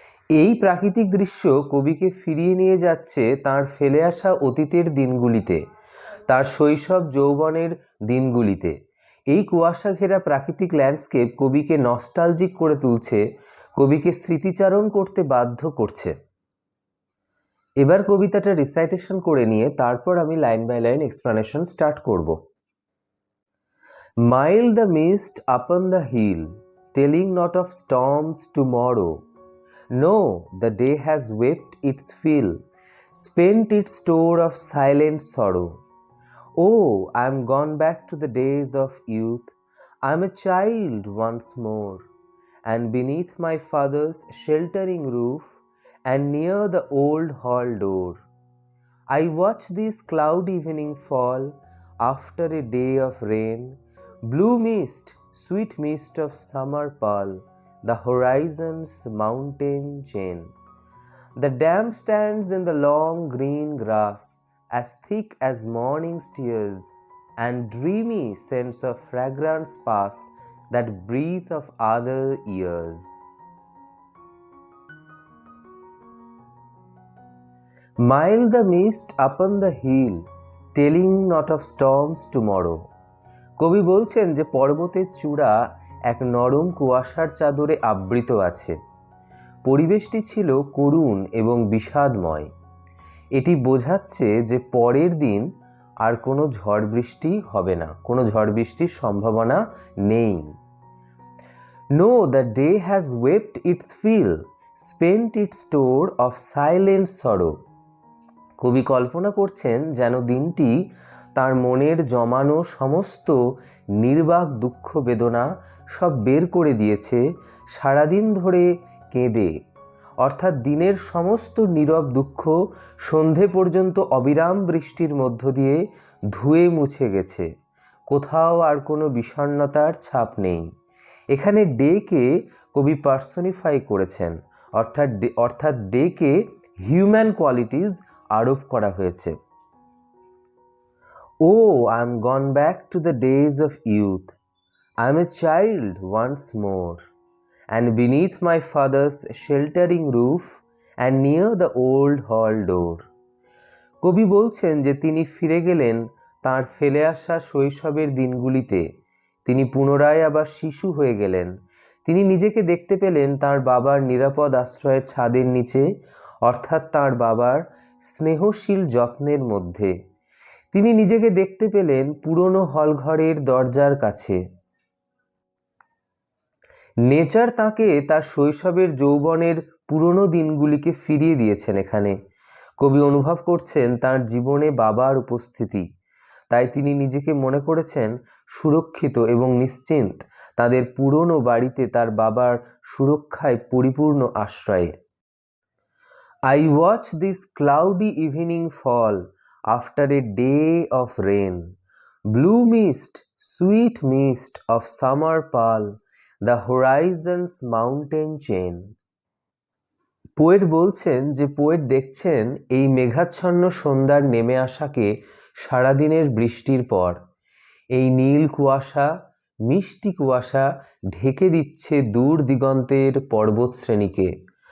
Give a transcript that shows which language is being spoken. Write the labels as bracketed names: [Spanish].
[Bangla] এই প্রাকৃতিক দৃশ্য কবিকে ফিরিয়ে নিয়ে যাচ্ছে তার ফেলে আসা অতীতের দিনগুলিতে, তার শৈশব যৌবনের দিনগুলিতে। এই কুয়াশা ঘেরা প্রাকৃতিক ল্যান্ডস্কেপ কবিকে নস্টালজিক করে তুলছে, কবিকে স্মৃতিচারণ করতে বাধ্য করছে। এবার কবিতাটা রিসাইটেশন করে নিয়ে তারপর আমি line by line explanation start করব। [English] Mild the mist upon the hill, telling not of storms tomorrow. No, the day has wept its fill, spent its store of silent sorrow. Oh, I am gone back to the days of youth, I am a child once more, and beneath my father's sheltering roof, and near the old hall door, I watch this cloud evening fall after a day of rain. Blue mist, sweet mist of summer pearl, the horizon's mountain chain. The dam stands in the long green grass, as thick as morning's tears, and dreamy scents of fragrance pass that breathe of other years. Mild the mist upon the hill, telling not of storms tomorrow. [Bangla] কবি বলছেন যে পর্বতের চূড়া এক নরম কুয়াশার চাদরে আবৃত আছে। পরিবেশটি ছিল করুণ এবং বিষাদময়। এটি বোঝাচ্ছে যে পরের দিন আর কোনো ঝড় বৃষ্টি হবে না, কোনো ঝড় বৃষ্টির সম্ভাবনা নেই। [English] No, the day has wept its fill, spent its store of silent sorrow. [Bangla] কবি কল্পনা করছেন যেন দিনটি তার মনের জমানো সমস্ত নির্বাক দুঃখ বেদনা সব বের করে দিয়েছে সারাদিন ধরে কেঁদে, অর্থাৎ দিনের সমস্ত নীরব দুঃখ সন্ধে পর্যন্ত অবিরাম বৃষ্টির মধ্য দিয়ে ধুয়ে মুছে গেছে। কোথাও আর কোনো বিষণ্ণতার ছাপ নেই। এখানে ডেকে কবি পার্সনিফাই করেছেন, অর্থাৎ ডেকে হিউম্যান কোয়ালিটিস আরোপ করা হয়েছে। [English] Oh, I am gone back to the days of youth. I am a child once more, and beneath my father's sheltering roof and near the old hall door. [Bangla] কবি বলছেন যে তিনি ফিরে গেলেন তাঁর ফেলে আসা শৈশবের দিনগুলিতে। তিনি পুনরায় আবার শিশু হয়ে গেলেন। তিনি নিজেকে দেখতে পেলেন তাঁর বাবার নিরাপদ আশ্রয়ের ছাদের নিচে, অর্থাৎ তাঁর বাবার স্নেহশীল যত্নের মধ্যে। তিনি নিজেকে দেখতে পেলেন পুরনো হলঘরের দরজার কাছে। নেচার তাকে তার শৈশবের যৌবনের পুরনো দিনগুলিকে ফিরিয়ে দিয়েছেন। এখানে কবি অনুভব করছেন তার জীবনে বাবার উপস্থিতি, তাই তিনি নিজেকে মনে করেছেন সুরক্ষিত এবং নিশ্চিন্ত তাদের পুরনো বাড়িতে তার বাবার সুরক্ষায় পরিপূর্ণ আশ্রয়ে। [English] I watch this cloudy evening fall after a day of rain, blue mist, sweet mist of summer pearl, the horizon's mountain chain. [Bangla] Poet বলছেন যে পোয়েট দেখছেন এই মেঘাচ্ছন্ন সন্ধ্যার নেমে আসাকে সারাদিনের বৃষ্টির পর। এই নীল কুয়াশা, মিষ্টি কুয়াশা ঢেকে দিচ্ছে দূর দিগন্তের পর্বতশ্রেণীকে।